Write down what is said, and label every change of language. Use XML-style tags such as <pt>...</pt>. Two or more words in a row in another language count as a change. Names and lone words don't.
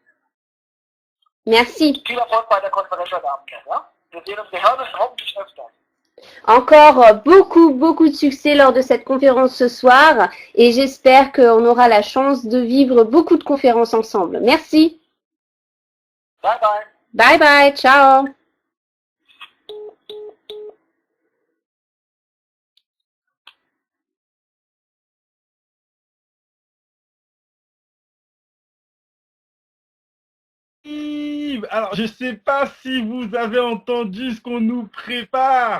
<fr>Merci.</fr> <de>Viel Erfolg bei der Konferenz heute Abend, ja? Wir sehen uns, wir hören uns hoffentlich öfter.</de> <fr>Encore beaucoup de succès lors de cette conférence ce soir et j'espère qu'on aura la chance de vivre beaucoup de conférences ensemble. Merci. Bye bye. Bye bye, ciao. Alors, je sais pas si vous avez entendu ce qu'on nous prépare.</fr>